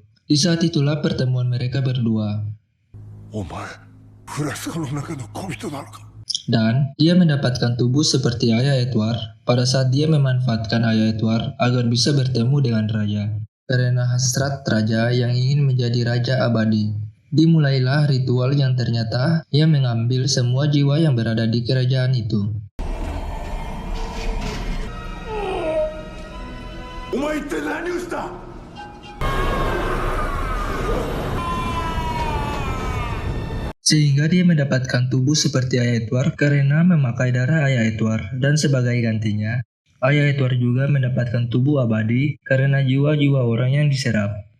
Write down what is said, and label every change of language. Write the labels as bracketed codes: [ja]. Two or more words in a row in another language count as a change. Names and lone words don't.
[id] Di saat itulah pertemuan mereka berdua. Dan dia mendapatkan tubuh seperti ayah Edward pada saat dia memanfaatkan ayah Edward agar bisa bertemu dengan raja. Karena hasrat raja yang ingin menjadi raja abadi. Dimulailah ritual yang ternyata ia mengambil semua jiwa yang berada di kerajaan itu. [ja] お前一体何をした？ [id] Sehingga dia mendapatkan tubuh seperti Ayah Edward karena memakai darah Ayah Edward. Dan sebagai gantinya, Ayah Edward juga mendapatkan tubuh abadi karena jiwa-jiwa orang yang diserap.